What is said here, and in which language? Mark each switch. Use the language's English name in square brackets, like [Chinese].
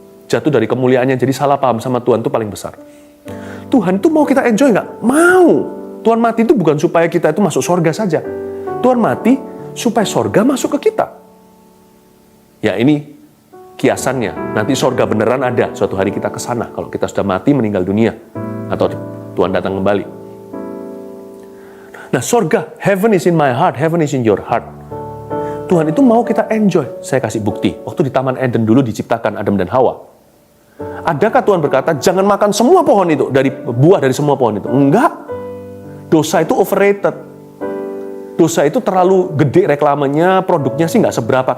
[Indonesian] Jatuh dari kemuliaannya, jadi salah paham sama Tuhan itu paling besar. Tuhan tuh mau kita enjoy nggak? Mau. Tuhan mati itu bukan supaya kita itu masuk sorga saja. Tuhan mati supaya sorga masuk ke kita. Ya ini kiasannya. Nanti sorga beneran ada. Suatu hari kita ke sana. Kalau kita sudah mati meninggal dunia. Atau Tuhan datang kembali. Nah sorga, [English] heaven is in my heart, heaven is in your heart. [Indonesian] Tuhan itu mau kita enjoy. Saya kasih bukti. Waktu di Taman Eden dulu diciptakan Adam dan Hawa. Adakah Tuhan berkata, jangan makan semua pohon itu, dari buah dari semua pohon itu? Enggak. Dosa itu overrated. Dosa itu terlalu gede reklamenya, produknya sih nggak seberapa.